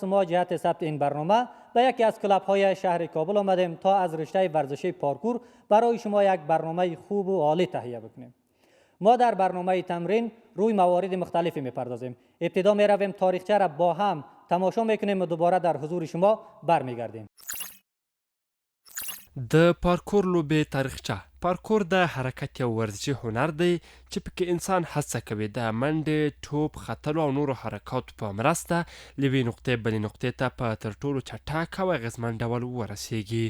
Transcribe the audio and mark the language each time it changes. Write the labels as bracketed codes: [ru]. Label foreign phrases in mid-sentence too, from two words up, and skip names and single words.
[fa] ما جهت ثبت این برنامه به یکی از کلاب های شهر کابل آمدیم تا از رشته ورزشی پارکور برای شما یک برنامه خوب و عالی تهیه بکنیم. ما در برنامه تمرین روی موارد مختلفی میپردازیم. ابتدا می رویم تاریخچه را با هم تماشا میکنیم و دوباره در حضور شما برمیگردیم. [ps] د پارکور لوبې تاریخچه. پارکور د حرکت یو ورزشي هنر دی چې پکې انسان هڅه کوي د منډې، ټوپ، ختلو او نورو حرکاتو په مرسته له یوې نقطې بلې نقطې ته په تر ټولو چټک او اغېزمن ډول ورسیږي.